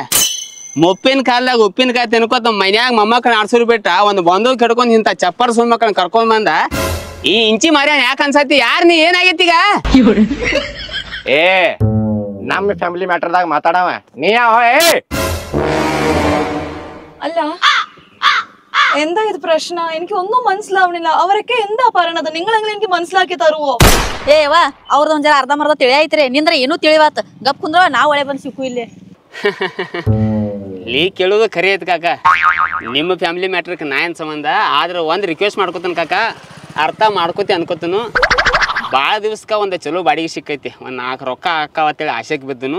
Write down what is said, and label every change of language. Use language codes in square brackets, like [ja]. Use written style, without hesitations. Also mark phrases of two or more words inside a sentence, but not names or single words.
[kn] ಮುಪ್ಪಿನ ಕಾಲದಾಗ ಉಪ್ಪಿನಕಾಯಿ ತಿನ್ಕೋತ ಮನ್ಯಾಗ ಮೊಮ್ಮಕ್ಕಳ ಆಡ್ಸೋರು ಬಿಟ್ಟ ಒಂದು ಬಂದು ಕೆಡ್ಕೊಂಡ್ ಇಂತ ಚಪ್ಪರ್ ಸುಳ್ ಮಕ್ಕಳನ್ನ ಕರ್ಕೊಂಡ್ ಬಂದ. ಈ ಇಂಚಿ ಮಾರ್ಯಾನ ಯಾಕ ಅನ್ಸತಿ? ಯಾರ್ ನೀ? ಏನಾಗೈತಿಗ? ನಮ್ಮ ಫ್ಯಾಮಿಲಿ ಮ್ಯಾಟರ್ದಾಗ ಮಾತಾಡವ ನೀ ಯಾವ? [ml] ಅಲ್ಲ എന്താ ഇത് പ്രശ്നം? എനിക്ക് ഒന്നും മനസ്സിലാവണില്ല. അവരൊക്കെ എന്താ പറയണത്? നിങ്ങളെങ്ങനെ എനിക്ക് മനസ്സിലാക്കി തരുവോ? [kn] ಏವಾ ಅವ್ರದ್ದು ಒಂದ್ ಜರ ಅರ್ಧಂಬರ್ಧ ತಿಳಿ ಐತ್ರಿ. ನಿಂದ್ರ ಏನೂ ತಿಳಿವಾತ. ಗಪ್ ಕುಂದ್ರ ನಾವ್ ಒಳೆ ಬಂದು ಸಿಕ್ಕು ಇಲ್ಲಿ. ನೀ ಕೇಳೋದು ಖರೆ ಐತಿ ಕಾಕ. ನಿಮ್ಮ ಫ್ಯಾಮಿಲಿ ಮ್ಯಾಟ್ರಕ್ಕೆ ನಾ ಏನು ಸಂಬಂಧ? ಆದ್ರೆ ಒಂದು ರಿಕ್ವೆಸ್ಟ್ ಮಾಡ್ಕೊತಾನೆ ಕಾಕ, ಅರ್ಥ ಮಾಡ್ಕೋತಿ ಅನ್ಕೋತನು. ಭಾಳ ದಿವ್ಸಕ್ಕೆ ಒಂದು ಚಲೋ ಬಾಡಿಗೆ ಸಿಕ್ಕೈತಿ. ಒಂದು 4 ರೊಕ್ಕ ಹಾಕಾವತ್ತೇಳಿ ಆಸೆಗೆ ಬಿದ್ದನು.